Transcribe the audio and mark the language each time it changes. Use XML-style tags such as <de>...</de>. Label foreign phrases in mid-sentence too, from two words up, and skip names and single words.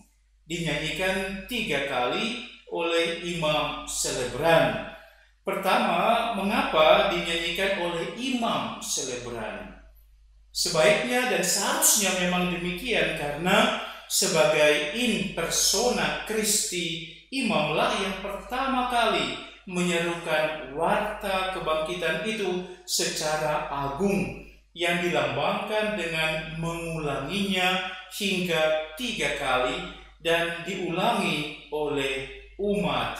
<id>Dinyanyikan 3 kali oleh imam selebran. Pertama, mengapa dinyanyikan oleh imam selebran? Sebaiknya dan seharusnya memang demikian, karena sebagai</id> <la>in persona Christi,</la> <id>imamlah yang pertama kali menyerukan warta kebangkitan itu secara agung, yang dilambangkan dengan mengulanginya hingga 3 kali dan diulangi oleh umat.</id>